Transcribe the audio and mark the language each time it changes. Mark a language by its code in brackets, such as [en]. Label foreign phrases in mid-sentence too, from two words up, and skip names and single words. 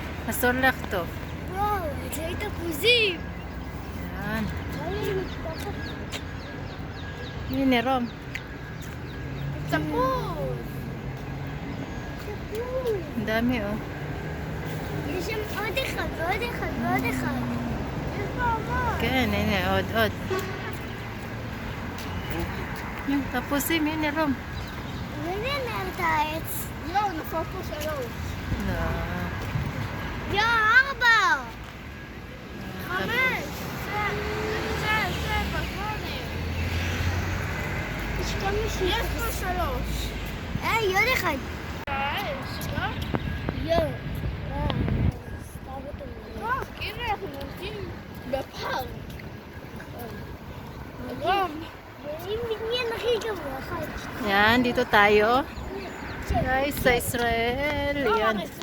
[he] אסור לחטוף. וואו, זה תפוזים. [tl] Yan. Ini Rom. [he] תפוז. [tl] Ang dami oh. [he] יש שם עוד אחד ועוד אחד ועוד אחד. יש פה המון. כן, הנה עוד. [tl] Yung tapusin, yun ni Rom. [he] מי נער את העץ? יואו, נפל פה 3. No. יואו, 4. 5. 6. 7. 8. יש כמה שיש. יש פה 3. היי, עוד אחד. יואו. הנה אנחנו עומדים בפארק. רום. מי הכי גבוה? [tl] Yan, dito tayo. Guys, sa Israel. Yan.